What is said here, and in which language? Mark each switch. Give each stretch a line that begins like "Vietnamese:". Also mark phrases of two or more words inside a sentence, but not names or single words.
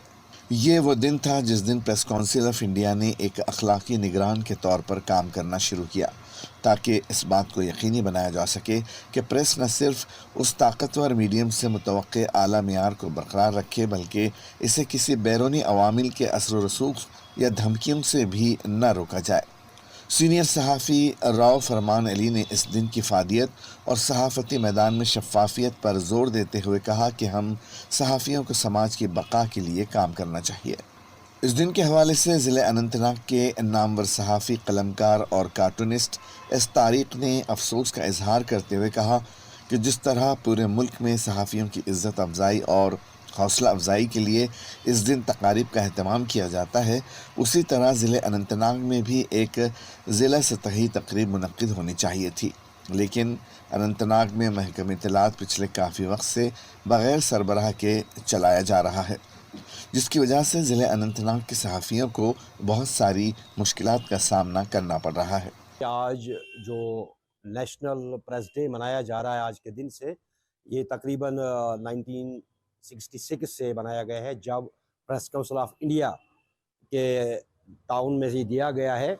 Urdu: یہ وہ دن تھا جس دن پریس کونسل آف انڈیا نے ایک اخلاقی نگران کے طور پر کام کرنا شروع کیا تاکہ اس بات کو یقینی بنایا جا سکے کہ پریس نہ صرف اس طاقتور میڈیم سے متوقع اعلیٰ معیار کو برقرار رکھے بلکہ اسے کسی بیرونی عوامل کے اثر و رسوخ یا دھمکیوں سے بھی نہ روکا جائے۔ سینئر صحافی راؤ فرمان علی نے اس دن کی افادیت اور صحافتی میدان میں شفافیت پر زور دیتے ہوئے کہا کہ ہم صحافیوں کو سماج کی بقا کے لیے کام کرنا چاہیے۔ اس دن کے حوالے سے ضلع اننت ناگ کے نامور صحافی، قلمکار اور کارٹونسٹ ایس طارق نے افسوس کا اظہار کرتے ہوئے کہا کہ جس طرح پورے ملک میں صحافیوں کی عزت افزائی اور حوصلہ افزائی کے لیے اس دن تقاریب کا اہتمام کیا جاتا ہے، اسی طرح ضلع اننت ناگ میں بھی ایک ضلع سطحی تقریب منعقد ہونی چاہیے تھی، لیکن اننت ناگ میں محکمہ اطلاعات پچھلے کافی وقت سے بغیر سربراہ کے چلایا جا رہا ہے، جس کی وجہ سے ضلع اننت ناگ کے صحافیوں کو بہت ساری مشکلات کا سامنا کرنا پڑ رہا ہے۔ آج جو نیشنل پریس ڈے منایا جا رہا ہے آج کے دن سے، یہ تقریباً 1966 سے بنایا گیا ہے، جب پریس کونسل آف انڈیا کے تعاون میں ہی دیا گیا ہے۔